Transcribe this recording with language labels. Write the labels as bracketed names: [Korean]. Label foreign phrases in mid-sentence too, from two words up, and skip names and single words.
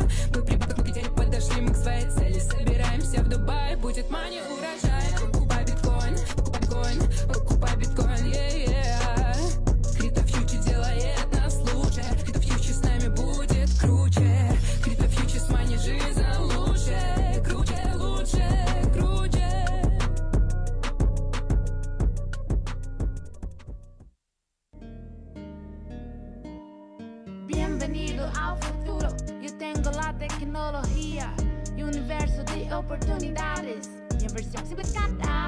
[Russian] Мы прибавок накидели, подошли мы к своей цели, собираемся в Дубае, будет мани урожай. Покупай биткоин, покупай биткоин, Криптофьючер делает нас лучше, криптофьючер с нами будет круче, криптофьючер с мани жизнь лучше, круче, круче. [Spanish] Bienvenido al futuro, yo tengo la tecnología, universo de oportunidades y inversión simplificada.